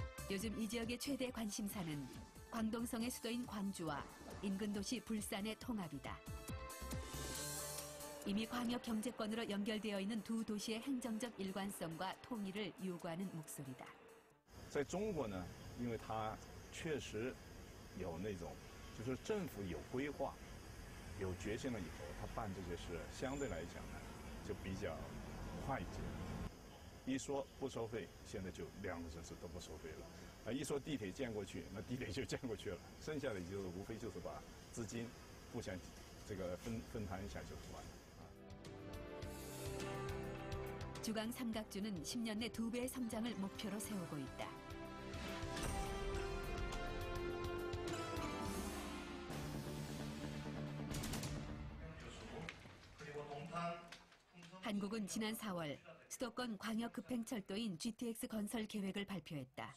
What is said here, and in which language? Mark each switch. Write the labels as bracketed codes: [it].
[ko] 요즘 이 지역의 최대 관심사는 광동성의 수도인 광주와 인근 도시 불산의 통합이다. 이미 광역 경제권으로 연결되어 있는 두 도시의 행정적 일관성과 통일을 요구하는 목소리다. [zh] 在中国呢，因为它确实有那种，就是政府有规划、有决心了以后，他办这些事相对来讲呢，就比较快捷。一说不收费，现在就2个城市都不收费了。一说地铁建过去，那地铁就建过去了，剩下的就是无非就是把资金互相这个分摊一下就完了。 [ko] 주강 삼각주는 10년 내 2배의 성장을 목표로 세우고 있다. 한국은 지난 4월 수도권 광역급행철도인 GTX 건설 계획을 발표했다.